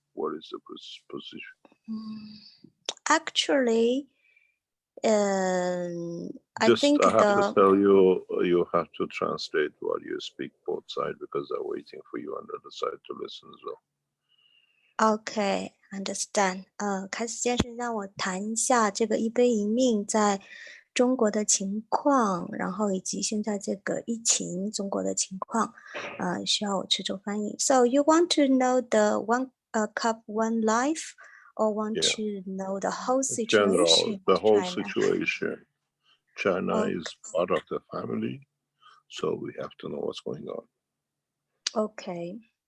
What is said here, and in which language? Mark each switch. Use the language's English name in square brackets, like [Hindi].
[English] What is the position? Actually, I think I have to tell you, you have to translate while you speak both sides because they're waiting for you on the other side to listen as well. Okay, understand. [Chinese] 凯斯先生让我谈一下这个一杯一命在中国的情况，然后以及现在这个疫情中国的情况，需要我去做翻译。 [English] So you want to know the one cup one life, or want to know the whole situation? General, the whole China? situation. China is part of the family, so we have to know what's going on. Okay.